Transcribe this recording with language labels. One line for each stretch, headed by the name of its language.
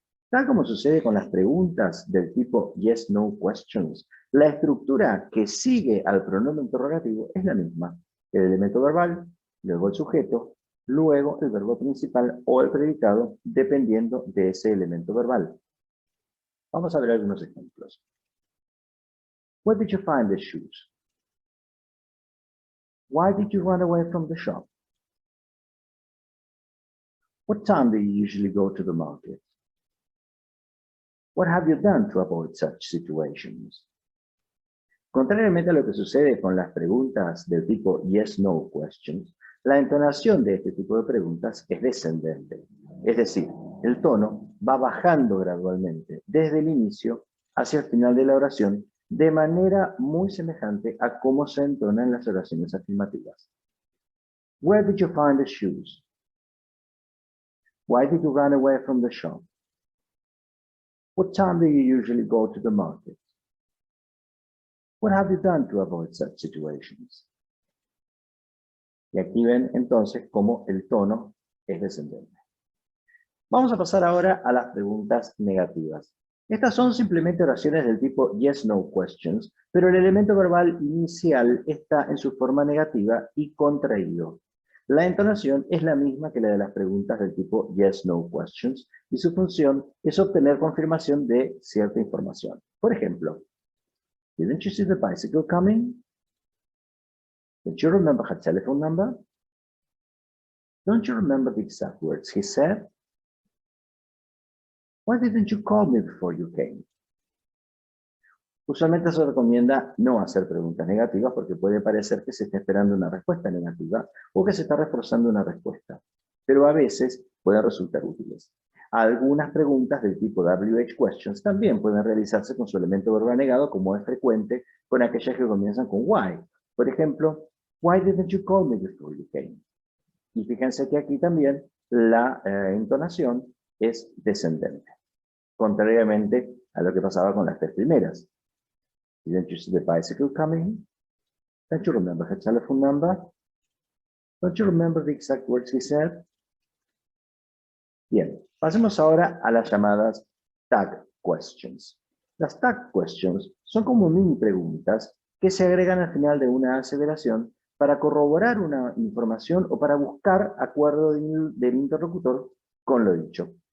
Spanish: Tal como sucede con las preguntas del tipo yes-no questions, la estructura que sigue al pronombre interrogativo es la misma. El elemento verbal, luego el sujeto, luego el verbo principal o el predicado, dependiendo de ese elemento verbal. Vamos a ver algunos ejemplos.
English: Where did you find the shoes? Why did you run away from the shop? What time do you usually go to the market? What have you done to avoid such situations?
Spanish: Contrariamente a lo que sucede con las preguntas del tipo yes-no questions, la entonación de este tipo de preguntas es descendente. Es decir, el tono va bajando gradualmente desde el inicio hacia el final de la oración de manera muy semejante a cómo se entona en las oraciones afirmativas.
English: Where did you find the shoes? Why did you run away from the shop? What time do you usually go to the market? What have you done to avoid such situations?
Spanish: Y aquí ven entonces cómo el tono es descendente. Vamos a pasar ahora a las preguntas negativas. Estas son simplemente oraciones del tipo yes-no questions, pero el elemento verbal inicial está en su forma negativa y contraído. La entonación es la misma que la de las preguntas del tipo yes-no questions y su función es obtener confirmación de cierta información. Por ejemplo,
English: didn't you see the bicycle coming? Don't you remember her telephone number? Don't you remember the exact words he said? Why didn't you call me before you came?
Spanish: Usualmente se recomienda no hacer preguntas negativas porque puede parecer que se está esperando una respuesta negativa o que se está reforzando una respuesta, pero a veces pueden resultar útiles. Algunas preguntas del tipo WH questions también pueden realizarse con su elemento verbal negado, como es frecuente con aquellas que comienzan con why. Por ejemplo,
English: Why didn't you call me before you came?
Spanish: Y fíjense que aquí también la entonación es descendente, contrariamente a lo que pasaba con las tres primeras.
English: Didn't you see the bicycle coming? Don't you remember her telephone number? Don't you remember the exact words he said?
Spanish: Bien, pasemos ahora a las llamadas tag questions. Las tag questions son como mini preguntas que se agregan al final de una aseveración para corroborar una información o para buscar acuerdo del interlocutor con lo dicho.